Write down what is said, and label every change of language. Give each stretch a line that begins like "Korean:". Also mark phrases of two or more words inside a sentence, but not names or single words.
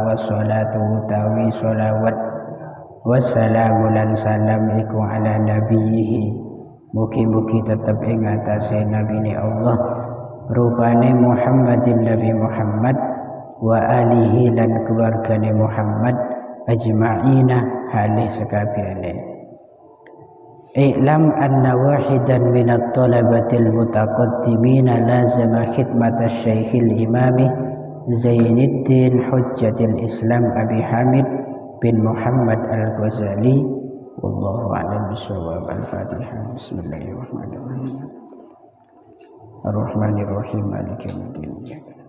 Javanese: Wassalatu utawi sholawat wassalamu lan salam iku
Arabic: على نبيه
Javanese: mugi-mugi tetep ing atase nabine Allah rupane Muhammadin Nabi Muhammad
Arabic: وآله
Javanese: lan keluargane Muhammad ajma'ina halih sekabehane.
Arabic: اعلم أن واحدا من الطلبة المتقدمين لازم خدمة الشيخ الإمام زين الدين حجة الإسلام أبي حامد بن محمد الغزالي. والله أعلم بالصواب. الفاتحة. بسم الله الرحمن الرحيم. الرحمن الرحيم. مالك يوم الدين.